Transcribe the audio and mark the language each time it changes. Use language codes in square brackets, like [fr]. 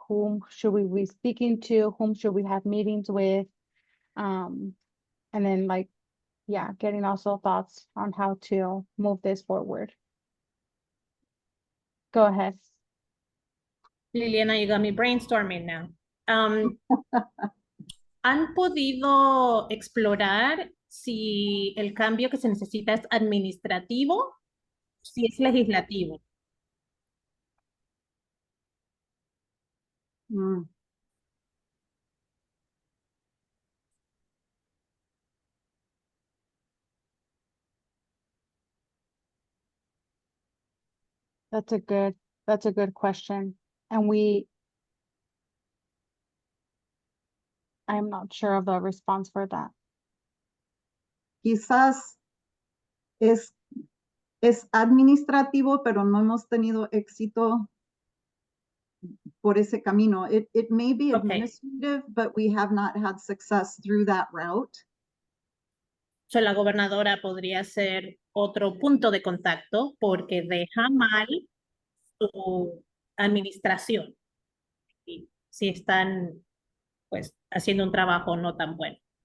[en] Whom should we be speaking to? Whom should we have meetings with? And then getting also thoughts on how to move this forward. Go ahead. Liliana, you got me brainstorming now. [es] ¿Han podido explorar si el cambio que se necesita es administrativo, si es legislativo? [en] That's a good question. And I'm not sure of the response for that. [es] Quizás es administrativo, pero no hemos tenido éxito por ese camino. [en] It may be administrative, but we have not had success through that route. [es] So, la gobernadora podría ser otro punto de contacto porque deja mal su administración. Y si están, pues, haciendo un trabajo no tan bueno.